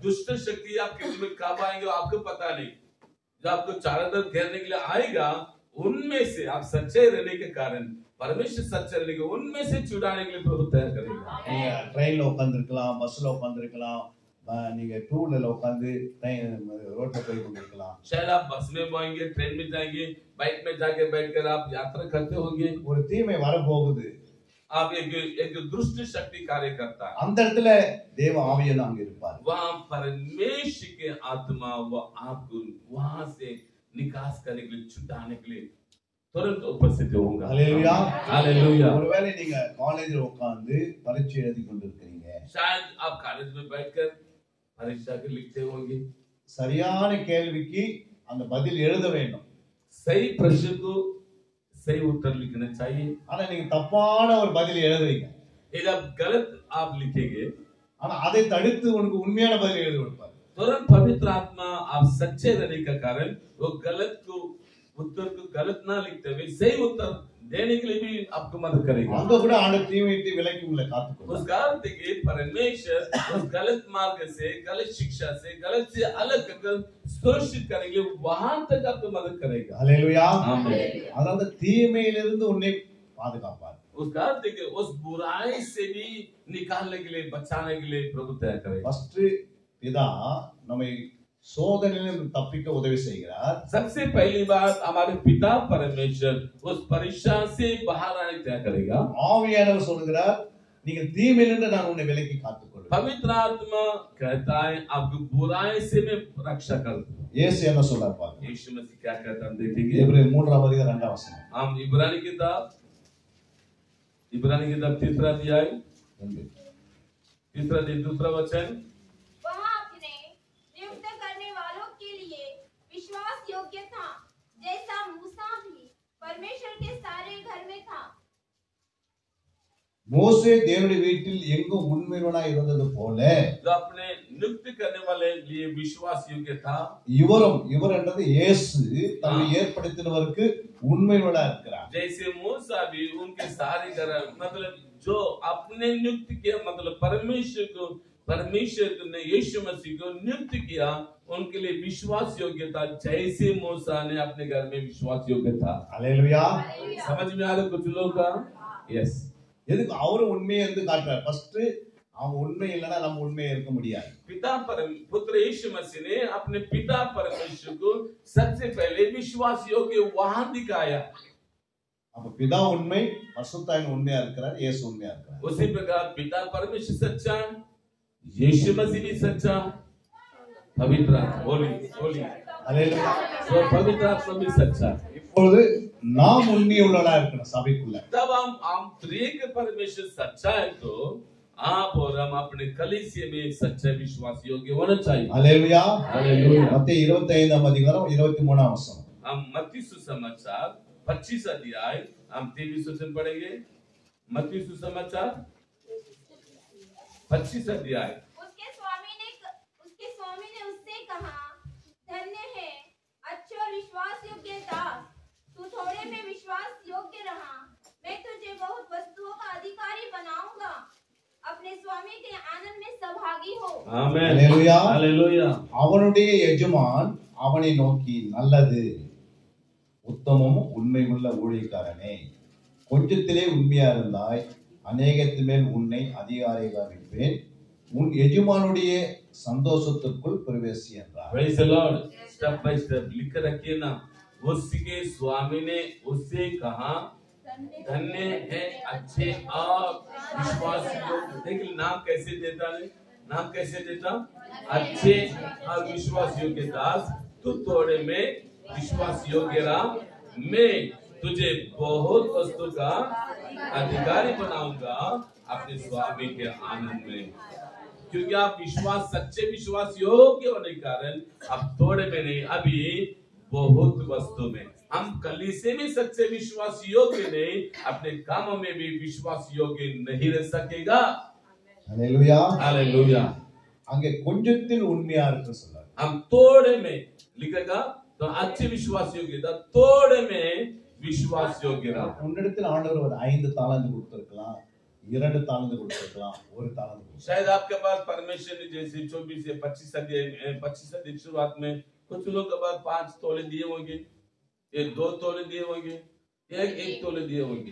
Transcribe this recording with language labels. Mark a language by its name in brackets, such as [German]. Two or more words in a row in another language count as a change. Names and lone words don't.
[Hindi] दुष्ट शक्ति आपके जीवन कब आएंगे आपको पता नहीं, जब आपको चारों तरफ घेरने के लिए आएगा, उनमें से आप सच्चे रहने के कारण परमेश्वर सच्चे रहने के उनमें से छुड़ाने के लिए प्रभु तैयार करेगा। [Tamil] நீங்க ட்ரெயின்ல உட்கார்ந்திருக்கலாம், பஸ்ல உட்கார்ந்திருக்கலாம், நீங்க [English] two wheeler [Tamil] உட்கார்ந்து ரோட்ல போய் கொண்டிருக்கலாம். [Hindi] शायद आप बस में आएंगे, ट्रेन में जाएंगे, बाइक में जाके बैठकर आप यात्रा करते होंगे, [Tamil] ஒரு தீமை வர போகுது, [Hindi] आप एक दुष्ट शक्ति कार्य करता है, [Tamil] அந்த இடத்துல தேவ ஆவியானவர் அங்க இருப்பார். [Hindi] वहाँ परमेश्वर के आत्मा वो आपको वहां से निकास करने के लिए, छुटाने के लिए तुरंत उपस्थित होगा। हालेलुया। हालेलुया। [Tamil] ஒருவேளை நீங்க காலேஜ்ல உட்கார்ந்து பரீட்சை எழுதி கொண்டிருக்கீங்க, [Hindi] शायद आप कॉलेज में बैठकर परीक्षा के लिखते होंगे, [Tamil] சரியான கேள்விக்கு அந்த பதில் எழுத வேண்டும். [Hindi] सही प्रश्न को सही उत्तर लिखना चाहिए। [Tamil] ஆனா நீங்க தப்பான ஒரு பதில் எழுதுறீங்க, [Hindi] यदि आप गलत आप लिखेंगे, [Tamil] ஆனா அதை தடுத்து உனக்கு உண்மையான பதில் எழுதி கொடுப்பார். [Hindi] तुरंत पवित्र आत्मा आप सच्चे रहने का कारण वो गलत को उत्तर को गलत ना लिखते हुए सही उत्तर देने के लिए भी आपको मदद करेगा। [Tamil] அங்க கூட ஆண்டவர் தீமையை விலக்கி உங்களை காத்துக்கொள்வார். [Hindi] उस कारण देखिए परमेश्वर उस गलत मार्ग से, गलत शिक्षा से, गलत से अलग कर सुरक्षित करेंगे, वहां तक आपको मदद करेगा। [Tamil] ஹalleluya. [Hindi] आमीन। [Tamil] அதாவது தீமையிலிருந்து உன்னை பாதுகாப்பார். [Hindi] उस कारण देखिए उस बुराई से भी निकालने के लिए, बचाने के लिए प्रभु तैयार करेगा। [Tamil] ஃபர்ஸ்ட் பிதா நம்மை சோதனையிலிருந்து தப்பிக்க உதவி செய்கிறார். [Hindi] सबसे पहली बात हमारे पिता परमेश्वर उस परीक्षा से बाहर आने क्या करेगा? [Tamil] ஆவியானவர் சொல்கிறார், நீங்கள் தீமையிலிருந்து நான் உன்னை விலக்கி காத்துக்கொள்வேன். [Hindi] पवित्र आत्मा कहता है आपको बुराई से मैं रक्षा कर दूं. [Tamil] இயேசு என்ன சொல்றார் பாருங்க. [Hindi] यीशु मसीह क्या कहता है हम देखेंगे. [Tamil] எபிரேயர் 3:2 [Hindi] हम इब्रानी किताब 3 अध्याय 2 वचन. वह अपने नियुक्त करने वालों के लिए विश्वास योग्य था, जैसा मूसा भी परमेश्वर के सारे घर में था. [Tamil] மோசே தேவனுடைய வீட்டில் எங்கும் உண்மையுள்ளவனாய் இருந்தது போல [Hindi] जो अपने नियुक्त करने वाले लिए विश्वास योग्य था, [Tamil] இவர் என்றது இயேசு தன்னை ஏற்படுத்தினவருக்கு உண்மையுள்ளவனாய் இருக்கிறார். [Hindi] जैसे मूसा भी उनके सारे घर मतलब जो अपने नियुक्त किया मतलब परमेश्वर ने यीशु मसीह को नियुक्त किया उनके लिए विश्वास योग्य था, जैसे मूसा ने अपने घर में विश्वास योग्य था. [Tamil] அல்லேலூயா. [Hindi] समझ में आ रहा कुछ लोग का? यस. [Tamil] எதுக்கு அவரு உண்மையை வந்து காட்டுறார்? ஃபர்ஸ்ட் அவங்க உண்மை இல்லைன்னா நம்ம உண்மையா இருக்க முடியாது. [Hindi] पुत्र यीशु मसीह ने अपने पिता परमेश्वर को सबसे पहले विश्वास योग्य वहां दिखाया. [Tamil] அப்ப பிதா உண்மை, பரிசுத்தாவின் உண்மையா இருக்கிறார், இயேசு உண்மையா இருக்கிறார். [Hindi] उसी प्रकार पिता परमेश्वर सच्चा, यीशु मसीह भी सच्चा, पवित्र होली [Tamil] அல்லேலூயா. [Hindi] तो पवित्र आत्मा भी सच्चा. [Tamil] இப்பொழுது நாம் உண்மையுள்ளவனா இருக்கணும் சபைக்குள்ள. [Hindi] तब हम त्रिएक परमेश्वर सच्चा है तो आप और हम अपने कलीसिया में सच्चे विश्वास योग्य होना चाहिए. [Tamil] அல்லேலூயா. [Hindi] हालेलुया. மத்தேயு 25:23 हम मत्ती सुसमाचार 25 अध्याय हम 23 वचन पढ़ेंगे. मत्ती सुसमाचार 25 अध्याय. उसके स्वामी ने उससे कहा, धन्य है अच्छे और विश्वास योग्य दास, तू थोड़े में विश्वास योग्य रहा, मैं तुझे बहुत वस्तुओं का अधिकारी बनाऊंगा, अपने स्वामी के आनंद में सहभागी हो. आमेन. हालेलुया. हालेलुया. [Tamil] அவனுடைய எஜமான் அவனை நோக்கி, நல்லது உத்தமமும் உண்மையுள்ள ஊழியக்காரனே, கொஞ்சத்திலே உண்மையா இருந்தாய், அநேகத்தின் மேல் உன்னை அதிகாரியாக வைப்பேன், உன் எஜமானுடைய சந்தோஷத்துக்குள் பிரவேசி என்றார். [English] Praise the Lord. Step by step [Hindi] लिख रखिए ना. उसके स्वामी ने उससे कहा, धन्य है अच्छे और विश्वास योग्य. देखिए नाम कैसे देता है, नाम कैसे देता, अच्छे और विश्वास योग्य दास, तू थोड़े में विश्वास योग्य रहा, मैं तुझे बहुत वस्तु का अधिकारी बनाऊंगा अपने स्वामी के आनंद में. क्योंकि आप सच्चे विश्वास योग्य होने के कारण अब थोड़े में नहीं, अभी बहुत वस्तु में. हम कलीसिया में सच्चे विश्वास योग्य नहीं, अपने कामों में भी विश्वास योग्य नहीं रह सकेगा. [Tamil] அல்லேலூயா. [Hindi] हालेलुया. [Tamil] அங்கே கொஞ்சத்தில் உண்மையா இருக்கு சொல்றாரு. [Hindi] हम थोड़े में लिखेगा तो अच्छे विश्वास योग्य था, थोड़े में विश्वास योग्य रहा. [Tamil] உன்னிடத்தில் ஆண்டவர் ஒரு 5 தாலந்து கொடுத்திருக்கலாம், 2 தாலந்து கொடுத்திருக்கலாம், 1 தாலந்து. [Hindi] शायद आपके पास परमेश्वर ने जैसे 24 से 25 अध्याय शुरुआत में कुछ लोग के पास 5 तोले दिए होंगे, 2 तोले दिए होंगे, 1 तोले दिए होंगे.